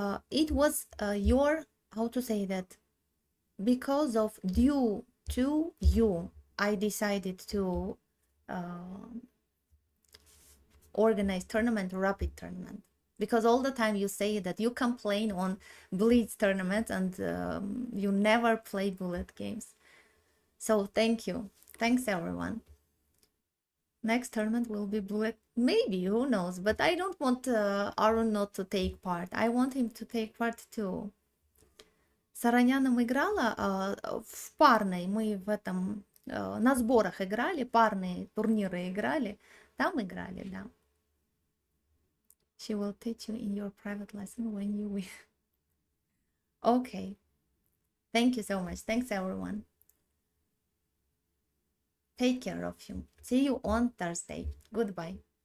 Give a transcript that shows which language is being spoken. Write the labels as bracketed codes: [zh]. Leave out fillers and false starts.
[en] It was your, how to say that, because of due to you, I decided to organize tournament, rapid tournament, because all the time you say that you complain on blitz tournament and you never play bullet games. So thank you. Thanks everyone. Next tournament will be bullet, maybe, who knows, but I don't want Aaron not to take part. I want him to take part too. [ru] С Ароняном играла в парной, мы в этом на сборах играли, парные турниры играли, там играли, да. [en] She will teach you in your private lesson when you win. Okay. Thank you so much. Thanks everyone. Take care of you. See you on Thursday. Goodbye.